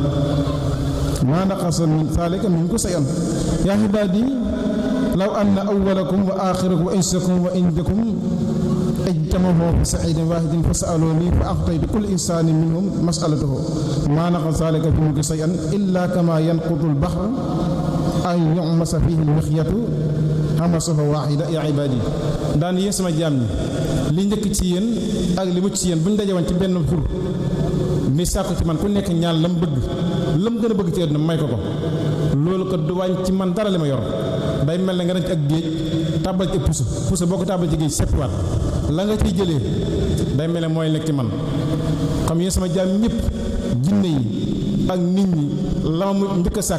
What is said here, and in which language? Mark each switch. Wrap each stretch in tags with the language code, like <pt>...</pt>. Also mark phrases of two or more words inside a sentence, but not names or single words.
<ar>ما نقص من ذلك من ملكي شيئا يا عبادي لو أن أولكم وآخركم وإنسكم وجنكم اجتمعوا في صعيد واحد فسألوني فأعطيت كل إنسان منهم مسألته ما نقص ذلك في ملكي شيئا إلا كما ينقص البحر أن يغمس فيه المخيط غمسه واحدة يا عبادي</ar> <wo>daan yéen sama jaam ñi li njëkk ci yéen ak li mucc ci yéen bu ñu dajewoon ci benn xur mi sàkku ci man ku nekk ñaan lam gën a bëgg ci àdduna may ko loolu ko du wàññi ci man dara li ma yor day mel ne nga dem ci ak géej tàbbal ci puso boo ko tàbbal ci géej seppiwaat la nga ciy jëlee day mel ne mooy nekk ci man xam yéen sama jaam ñëpp jinne yi ak nit ñi la ma njëkk a</wo>